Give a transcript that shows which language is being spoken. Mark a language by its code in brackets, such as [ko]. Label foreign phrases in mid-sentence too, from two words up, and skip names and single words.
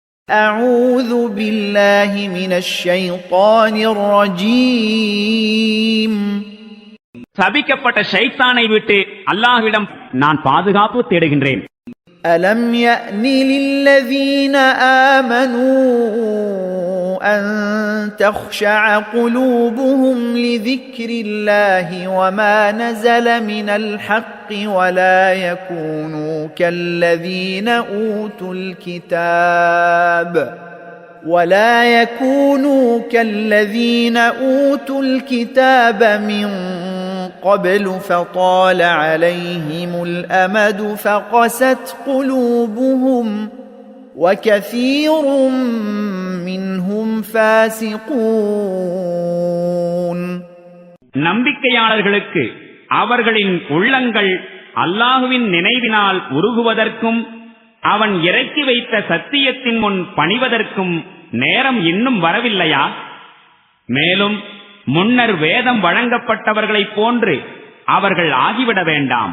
[ar] أعوذ بالله من الشيطان الرجيم. [ta] சபிக்கப்பட்ட ஷைத்தானை விட்டு அல்லாஹ்விடம் நான் பாதுகாப்பு தேடுகின்றேன். [ar] ألم يأن للذين آمنوا أن تخشع قلوبهم لذكر الله وما نزل من الحق ولا يكونوا كالذين أوتوا الكتاب من قبل فطال عليهم الأمد فقست قلوبهم وكثير منهم فاسقون. [ta] நம்பிக்கையாளர்களுக்கு அவர்களின் உள்ளங்கள் அல்லாஹுவின் நினைவினால் உருகுவதற்கும் அவன் இறக்கி வைத்த சத்தியத்தின் முன் பணிவதற்கும் நேரம் இன்னும் வரவில்லையா? மேலும் முன்னர் வேதம் வழங்கப்பட்டவர்களைப் போன்று அவர்கள் ஆகிவிட வேண்டாம்.